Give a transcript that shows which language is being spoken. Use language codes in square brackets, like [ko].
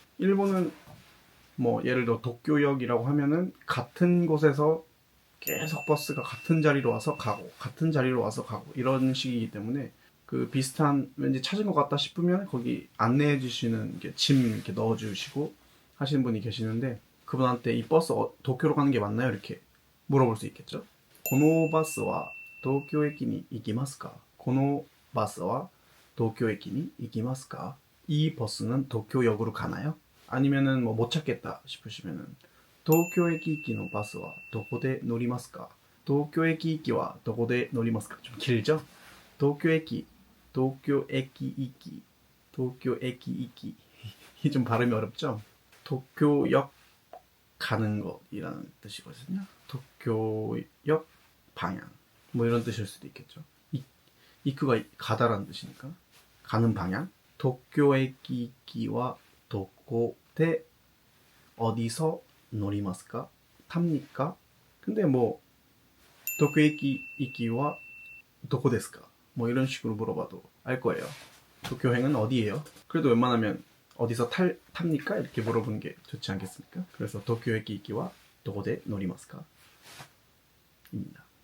[ko] 일본은 예를 들어 도쿄역이라고 하면은 같은 곳에서 계속 버스가 같은 자리로 와서 가고 같은 자리로 와서 가고 이런 식이기 때문에 그 비슷한 왠지 찾은 것 같다 싶으면 거기 안내해 주시는 짐 이렇게 넣어 주시고 하시는 분이 계시는데 그분한테 이 버스 도쿄로 가는 게 맞나요? 이렇게 물어볼 수 있겠죠. [ja] このバスは東京駅に行きますか?このバスは東京駅に行きますか? [ko] 이 버스는 도쿄역으로 가나요? 아니면은 못 찾겠다 싶으시면은 [ja] 東京駅行きのバスはどこで乗りますか?東京駅行きはどこで乗りますか? [ko] 좀 길죠? [ja] 도쿄駅, 도쿄駅行き, 도쿄駅行き. [ko] 이게 좀 발음이 어렵죠? 도쿄역 가는 것이라는 뜻이거든요. 도쿄역 방향. 뭐 이런 뜻일 수도 있겠죠. 이쿠가 가다라는 뜻이니까. 가는 방향. [ja] 도쿄駅行きはどこで [ko] 어디서 [ja] 노리마스까? [ko] 탑니까? 근데 뭐 [ja] 도쿄駅行きは 도코 데스까? [ko] 뭐 이런 식으로 물어봐도 알 거예요. 도쿄행은 어디예요? 그래도 웬만하면 어디서 탑니까? 이렇게 물어보는 게 좋지 않겠습니까? 그래서 [ja] 도쿄駅行きは 도코데 노리마스까? [ko] 입니다.